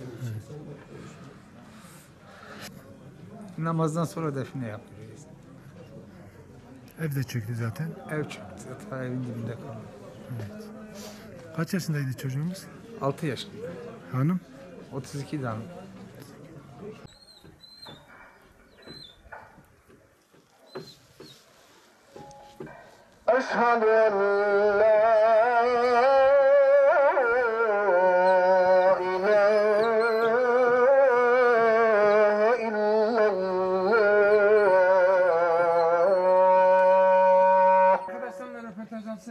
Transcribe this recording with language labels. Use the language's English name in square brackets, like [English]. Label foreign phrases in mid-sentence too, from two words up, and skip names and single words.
[Turkish] Namazdan sonra define yapıyoruz. Ev de çöktü zaten. Ev çöktü. Hatta evin dibinde kaldı. Evet. Kaç yaşındaydı çocuğumuz? 6 yaşında. Hanım? 32 tane. [Arabic] أشهد أن لا إله إلا الله. [Turkish] Arkadaşlarla röportaj alsın.